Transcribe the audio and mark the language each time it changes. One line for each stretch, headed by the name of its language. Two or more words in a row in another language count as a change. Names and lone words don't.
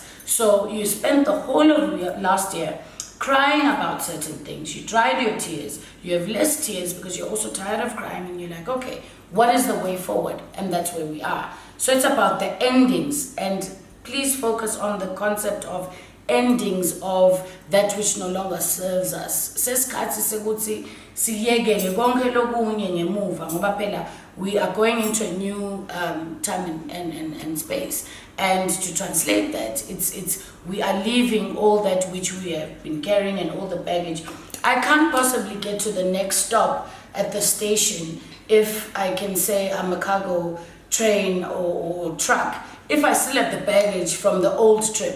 English: So you spent the whole of last year crying about certain things. You dried your tears. You have less tears because you're also tired of crying, and you're like, okay, what is the way forward? And that's where we are. So it's about the endings, and please focus on the concept of endings of that which no longer serves us.
Zulu: Sesikhathi sekuthi siyekele konke lokunye ngemuva ngoba phela
English: we are going into a new time and space, and to translate that, it's we are leaving all that which we have been carrying and all the baggage. I can't possibly get to the next stop at the station if I can say I'm a cargo train or truck, if I still have the baggage from the old trip.